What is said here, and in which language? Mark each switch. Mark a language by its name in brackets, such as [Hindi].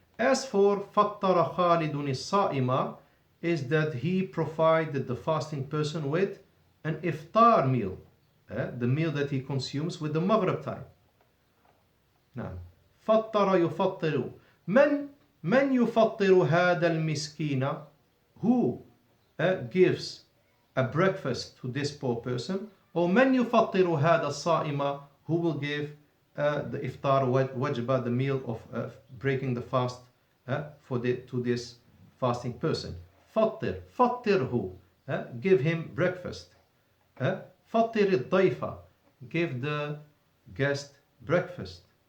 [English] As for [Arabic] فطر خالد الصائم, [English] is that he provided the fasting person with an iftar meal, the meal that he consumes with the maghrib time. [Arabic] نعم. فطر يفطر. من يفطر هذا المسكين? [English] Who gives a breakfast to this poor person? Or [Arabic] من يفطر هذا الصائم? [English] Who will give the iftar wajba, the meal of breaking the fast to this fasting person? [Arabic] فطر, فطره, [English] give him breakfast. [Arabic] فطر الضيف, [English] give the guest breakfast.